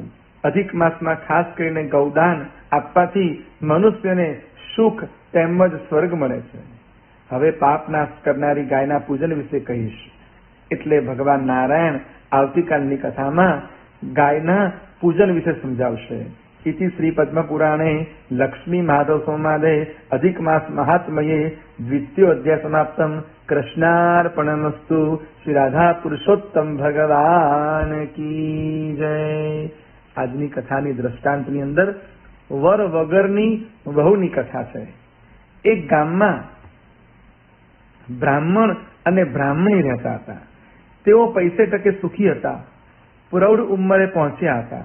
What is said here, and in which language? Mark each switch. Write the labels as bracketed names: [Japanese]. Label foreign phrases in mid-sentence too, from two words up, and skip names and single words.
[Gujarati] અધિક માસમાં ખાસ કરીને ગૌદાન આપવાથી મનુષ્યને સુખ તેમજ સ્વર્ગ મળે છે. હવે પાપ નાશ કરનારી ગાયના પૂજન વિશે કહીશ. એટલે ભગવાન નારાયણ આવતીકાલની કથામાં ગાયના પૂજન વિશે સમજાવશે. [Sanskrit] इति श्री पद्मपुराणे लक्ष्मी माधव संवादे अधिक मास महात्मये द्वितीयोऽध्याय समाप्तम्। कृष्णार्पणमस्तु। [Hindi] श्री राधा पुरुषोत्तम भगवान की जय। [Gujarati] આજની કથાની દ્રષ્ટાંતની અંદર વર વગરની વહુની કથા છે। એક ગામમાં બ્રાહ્મણ અને બ્રાહ્મણી રહેતા હતા। તેઓ પૈસે ટકે સુખી હતા, પ્રૌઢ ઉંમરે પહોંચ્યા હતા।